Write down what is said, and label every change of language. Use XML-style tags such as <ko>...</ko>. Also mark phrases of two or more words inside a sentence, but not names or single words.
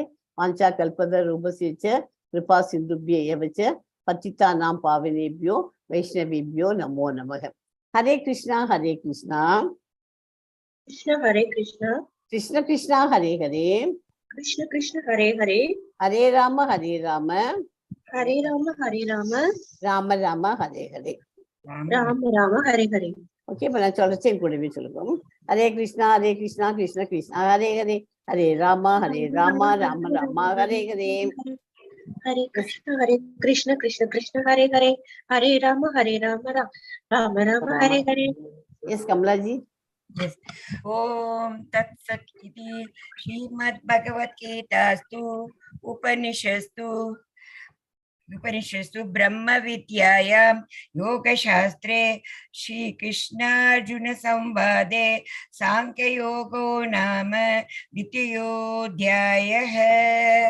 <sa>वाञ्छा कल्पत रूपसिच्च कृपा सिन्धुभ्य एवच्च पतिता नाम् पावनेभ्यो वैष्णवेभ्यो नमो नमः. ஹரே கிருஷ்ணா ஹரே கிருஷ்ணா கிருஷ்ண ஹரே கிருஷ்ணா கிருஷ்ண கிருஷ்ணா ஹரே ஹரே கிருஷ்ண கிருஷ்ண ஹரே ஹரே ஹரே ராம ஹரே ராம ஹரே ராம ஹரே ராம ராம ராம ஹரே ஹரே ராம ராம ஹரே ஹரே.</sa> <ta>ஓகே. இப்போ நான் சொல்றேன் கூடவே சொல்லுங்க. ஹரே கிருஷ்ணா கிருஷ்ண கிருஷ்ணா ஹரே ஹரே ஹரே ராம ராம ராம ஹரே ஹரே. ஹரே கிருஷ்ண கிருஷ்ண கிருஷ்ண ஹரே ஹரே ஹரே ராம ராம ராம ஹரே ஹரே.</ta> <en>எஸ் கமலாஜி. Yes.</en> <sa>ॐ तत् सत् इति श्रीमद् भगवद्गीतास्तु उपनिषस्तु ब्रह्म विद्यायाम् योग शास्त्रे श्री कृष्ण अर्जुन संवादे साङ्ख्य योगो नाम दितियोध्यायः.</sa>